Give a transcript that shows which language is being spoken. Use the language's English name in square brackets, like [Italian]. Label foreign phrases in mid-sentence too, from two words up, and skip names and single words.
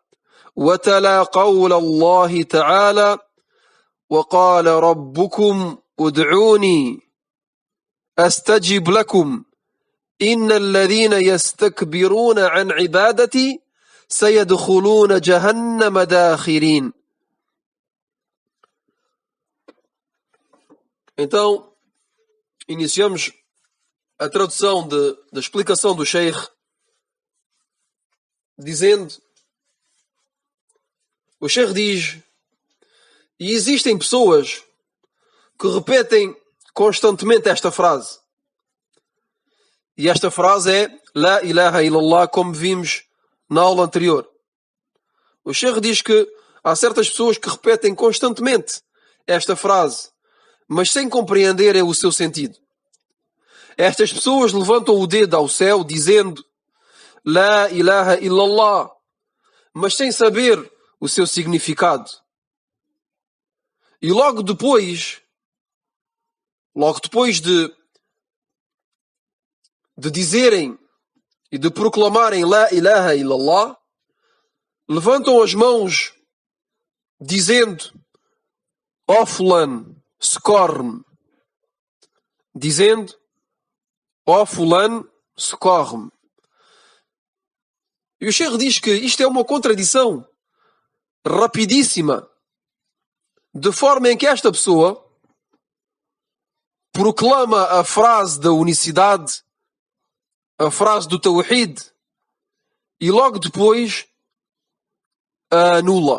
[Arabic] وتلا قول الله تعالى وقال ربكم ادعوني أستجب لكم إن الذين يستكبرون عن عبادتي سيدخلون جهنم داخرين. [Portuguese] Então, iniciamos a tradução da explicação do Sheikh dizendo, o Sheikh diz, e existem pessoas que repetem constantemente esta frase. E esta frase é [Arabic] لا إله إلا الله, [Portuguese] como vimos na aula anterior. O Sheikh diz que há certas pessoas que repetem constantemente esta frase, mas sem compreender o seu sentido. Estas pessoas levantam o dedo ao céu dizendo [Arabic] لا إله إلا الله, [Portuguese] mas sem saber o seu significado. E logo depois de dizerem e de proclamarem [Arabic] لا إله إلا الله, [Portuguese] levantam as mãos dizendo ó fulano, socorre-me. Dizendo ó fulano, socorre-me. E o Sheikh diz que isto é uma contradição rapidíssima, de forma em que esta pessoa proclama a frase da unicidade, a frase do Tawhid, e logo depois a anula.